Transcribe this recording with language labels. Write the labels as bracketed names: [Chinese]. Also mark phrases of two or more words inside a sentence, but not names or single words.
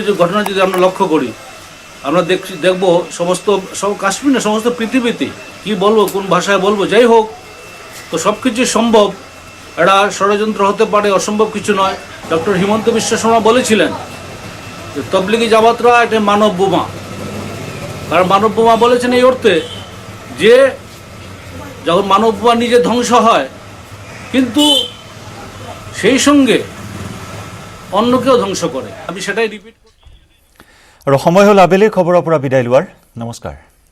[Bangla] যে ঘটনা যদি আমরা লক্ষ্য করি আমরা দেখবো সব কাশ্মীর না সমস্ত পৃথিবীতে কি বলবো কোন ভাষায় বলবো যাই হোক তো সব কিছুই সম্ভব এটা ষড়যন্ত্র হতে পারে অসম্ভব কিছু নয় ডক্টর হিমন্ত বিশ্ব শর্মা বলেছিলেন যে তবলিগি জামাতরা এটা মানব বোমা কারণ মানব বোমা বলেছেন এই অর্থে যে যখন মানব বোমা নিজে ধ্বংস হয় কিন্তু সেই সঙ্গে অন্যকেও ধ্বংস করে। আমি সেটাই রিপিট [Assamese] আৰু সময় হ'ল আবেলিৰ খবৰৰ পৰা বিদায় লোৱাৰ। নমস্কাৰ।